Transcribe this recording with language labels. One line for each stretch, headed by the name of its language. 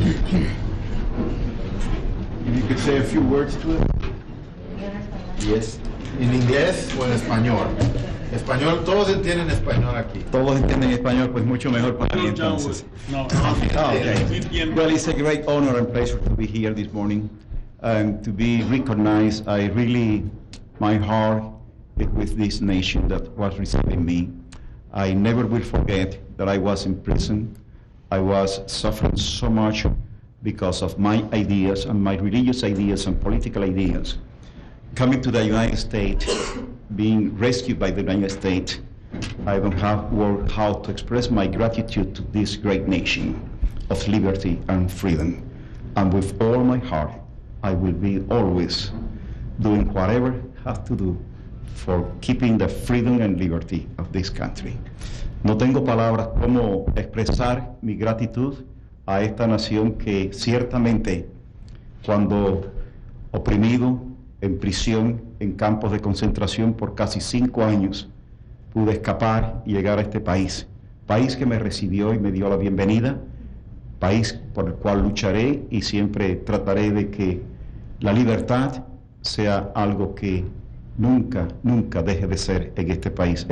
English: If you could say a few words to it.
Spanish: Yes. ¿En inglés o en español? Español, todos entienden español aquí. Todos entienden español, pues mucho mejor para mí entonces.
English: Okay. Well, it's a great honor and pleasure to be here this morning and to be recognized. My heart is with this nation that was receiving me. I never will forget that I was in prison. I was suffering so much because of my ideas and my religious ideas and political ideas. Coming to the United States, being rescued by the United States, I don't have word how to express my gratitude to this great nation of liberty and freedom. And with all my heart, I will be always doing whatever I have to do for keeping the freedom and liberty of this country.
Spanish: No tengo palabras como expresar mi gratitud a esta nación que ciertamente, cuando oprimido, en prisión, en campos de concentración por casi 5 años, pude escapar y llegar a este país que me recibió y me dio la bienvenida, país por el cual lucharé y siempre trataré de que la libertad sea algo que nunca, nunca deje de ser en este país.